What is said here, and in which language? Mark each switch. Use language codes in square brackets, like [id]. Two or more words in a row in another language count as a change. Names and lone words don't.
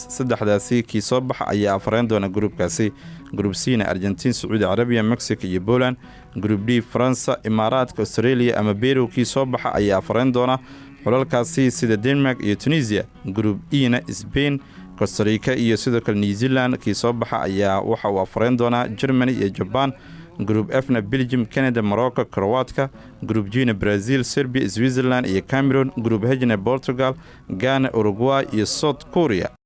[so] saddexdaasi kii soo baxa ayaa afareen doona gruupkaasi. group C na Argentina, Sacuudi Carabiya, Mexico iyo Poland. group D Faransa, Imaaraadka, Australia ama Peru kii soo baxa ayaa afareen doona xulalkaasi sida Denmark iyo Tunisia. group E na Spain, Costa Rica iyo sidoo kale New Zealand kii soo baxa ayaa waxa uu afareen doonaa Germany iyo Japan. group F na Belgium, Canada, Morocco, Croatia. group G na Brazil, Serbia, Switzerland iyo Cameroon. group H na Portugal, Ghana, Uruguay iyo South Korea.